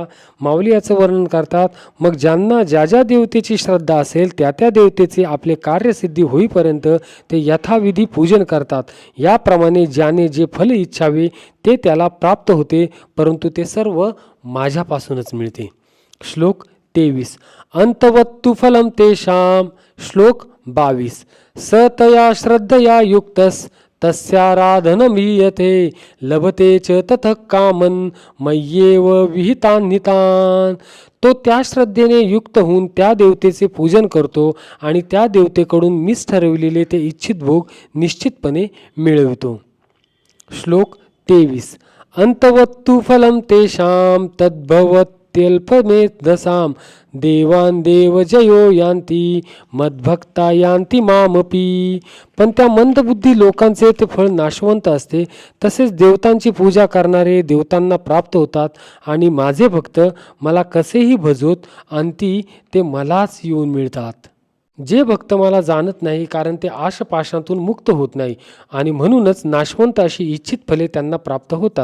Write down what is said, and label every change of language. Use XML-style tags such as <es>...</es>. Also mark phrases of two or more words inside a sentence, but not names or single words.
<mr>माऊली याचं वर्णन करतात, मग ज्यांना ज्या ज्या देवतेची श्रद्धा असेल त्या त्या देवतेचे आपले कार्यसिद्धी होईपर्यंत ते यथाविधी पूजन करतात. याप्रमाणे ज्याने जे फल इच्छावे ते त्याला प्राप्त होते, परंतु ते सर्व माझ्यापासूनच मिळते. श्लोक 23.</mr> <sa>अंतवत्तु फलम तेषाम.</sa> <mr>श्लोक 22.</mr> <sa>सतया श्रद्धया युक्तस तस्याराधनमीयते लभते च ततः कामन मय्येव विहितान्हितान.</sa> <mr>तो त्या श्रद्धेने युक्त होऊन त्या देवतेचे पूजन करतो आणि त्या देवतेकडून मीच ठरविलेले ते इच्छित भोग निश्चितपणे मिळवितो. श्लोक 23.</mr> <sa>अंतवत्तु फलम तेषाम तद्भवत्यल्पमेधसाम देवान देव जयो यान्ति मद्भक्ता यान्ति मामपी.</sa> <mr>पण त्या मंदबुद्धी लोकांचे ते फळ नाशवंत असते, तसेच देवतांची पूजा करणारे देवतांना प्राप्त होतात आणि माझे भक्त मला कसेही भजवत अंती ते मलाच येऊन मिळतात. जे भक्त मला जाणत नाही कारण ते आशपाशातून मुक्त होत नाही आणि म्हणूनच नाशवंत अशी इच्छित फले त्यांना प्राप्त होतात.</mr>